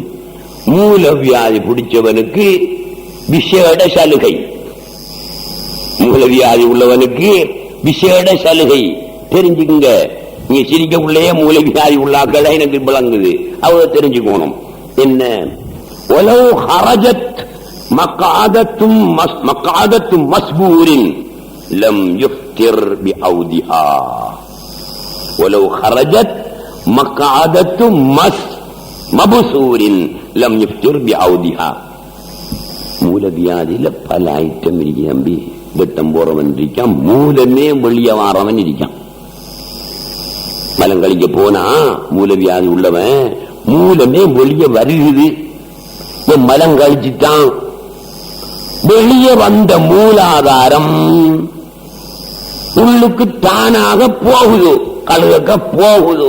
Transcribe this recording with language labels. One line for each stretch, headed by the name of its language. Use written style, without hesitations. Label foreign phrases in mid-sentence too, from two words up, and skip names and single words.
Tamil: மூலவியாதி பிடிச்சவனுக்கு விசேட சலுகை, மூலவியாதி உள்ளவனுக்கு விசேட சலுகை. தெரிஞ்சுக்குங்க, நீங்க சிரிக்கக்குள்ளேயே மூலவியாதி உள்ளாக்களை எனக்கு விளங்குது, அவங்க தெரிஞ்சுக்கணும். என்ன?
Arabic: وَلَوْ خَرَجَتْ مَقْعَدَةُ مَسْبُورٍ لَمْ يُفْتِرْ بِعَوْدِهَا وَلَوْ خَرَجَتْ مَقْعَدَةُ مَبْسُورٍ لَمْ يُفْتِرْ بِعَوْدِهَا.
Tamil: மூலவியாதியில பல ஐட்டம் இருக்கு தம்பி. வெட்டம் போறவன் இருக்கான், மூலமே வெளிய வாரவன் இருக்கான். மலம் கழிக்க போனா மூலவியாதி உள்ளவன் மூலமே வெளிய வருகிறது. மலம் கழிச்சுட்டான், வெளியே வந்த மூலாதாரம் உள்ளுக்கு தானாக போகுது, கழுக போகுது.